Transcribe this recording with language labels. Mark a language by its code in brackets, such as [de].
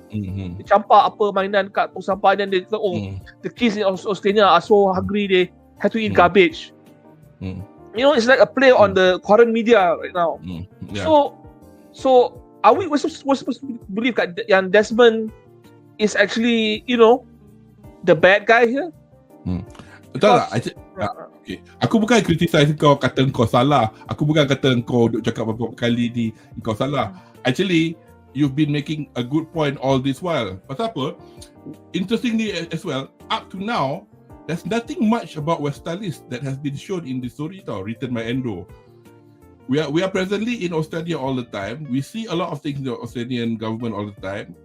[ms] Dia campak apa mainan kat tong sampah, dan dia kata, [en] the kids in Australia are so hungry, they have to eat garbage. It's like a play on the current media right now. So are we supposed to believe that yang Desmond is actually, the bad guy here? [ms] Betul tak? Okay. Aku bukan criticize kau, kata kau salah. Aku bukan kata kau duk cakap beberapa kali ni kau salah. [en] Actually, you've been making a good point all this while. [ms] Pasal apa? [en] Interestingly as well, up to now, there's nothing much about Westalis that has been shown in the story written by Endo. We are presently in Australia all the time. We see a lot of things in the Australian government all the time.